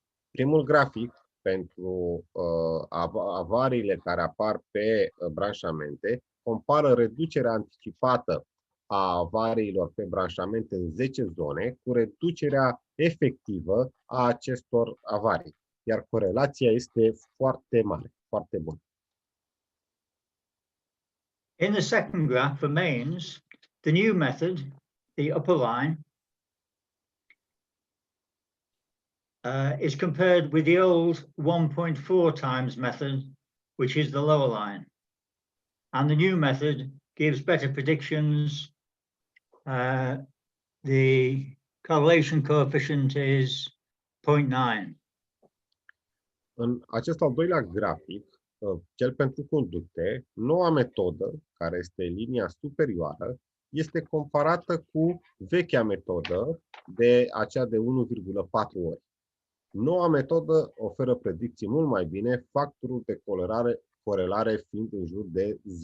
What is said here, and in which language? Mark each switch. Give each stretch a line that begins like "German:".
Romanian: Primul grafic pentru avariile care apar pe branșamente compară reducerea anticipată a avariilor pe branșamente în 10 zone cu reducerea efectivă a acestor avarii. Iar corelația este foarte mare, foarte bună.
English: In the second graph for mains, the new method, the upper line, is compared with the old 1.4 times method, which is the lower line. And the new method gives better predictions. The correlation coefficient is 0.9.
Romanian: În acest al doilea grafic, cel pentru conducte, noua metodă, care este linia superioară, este comparată cu vechea metodă de acea de 1,4 ori. Noua metodă oferă predicții mult mai bine, factorul de corelare fiind în jur de 0,9.